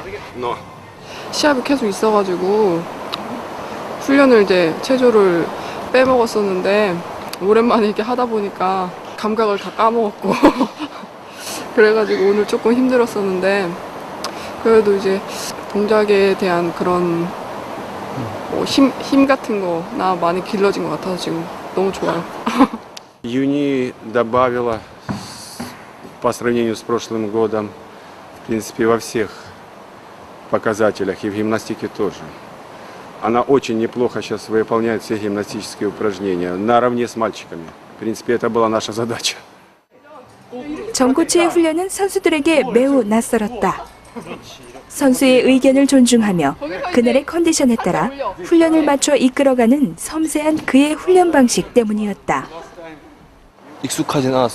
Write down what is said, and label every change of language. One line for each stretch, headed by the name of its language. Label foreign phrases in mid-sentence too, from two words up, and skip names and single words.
Korean: 시합이 계속 있어가지고 훈련을 이제 체조를 빼먹었었는데 오랜만에 이렇게 하다 보니까 감각을 다 까먹었고 그래가지고 오늘 조금 힘들었었는데 그래도 이제 동작에 대한 그런 힘 같은 거 나 많이 길러진 것 같아서 지금 너무 좋아요.
Russian: Юни добавила по сравнению с прошлым годом, в принципе, во всех показателях и в гимнастике тоже. Она очень неплохо сейчас выполняет все гимнастические упражнения наравне с мальчиками. В принципе, это была наша задача.
Korean: 정 코치의 훈련은 선수들에게 매우 낯설었다. 선수의 의견을 존중하며 그날의 컨디션에 따라 훈련을 맞춰 이끌어가는 섬세한 그의 훈련 방식 때문이었다. 익숙하진 않았어요.